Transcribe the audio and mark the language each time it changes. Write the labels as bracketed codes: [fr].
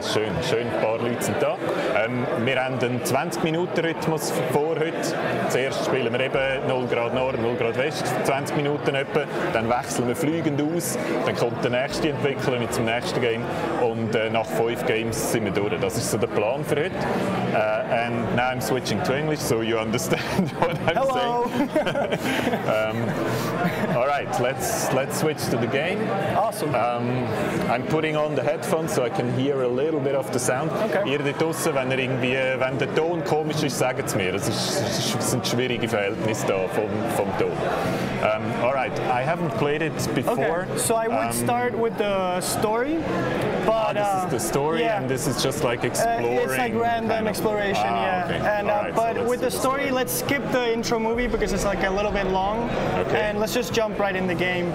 [de] Schön, ein paar Leute sind da. Wir haben einen 20-Minuten-Rhythmus vor heute. Zuerst spielen wir eben 0 Grad Nord, 0 Grad West, 20 Minuten etwa. Dann wechseln wir fliegend aus. Dann kommt der nächste Entwickler mit dem nächsten Game. Und nach 5 Games sind wir durch. Das ist so der Plan für heute. [en] And now I'm switching to English, so you understand what I'm saying. All right, let's switch to the game. Awesome. I'm putting on the headphones so I can hear a little bit of the sound. Okay. [de] Ihr dort draussen, wenn der Ton komisch ist, sagt es mir. Es sind schwierige Verhältnisse da vom Ton. [en] All right, I haven't played it before. Okay. So I would start with the story, but this is the story, and this is just like exploring. It's like random exploration, yeah. Okay. And right, but so with the story, let's skip the intro movie because it's like a little bit long, and let's just jump right in the game.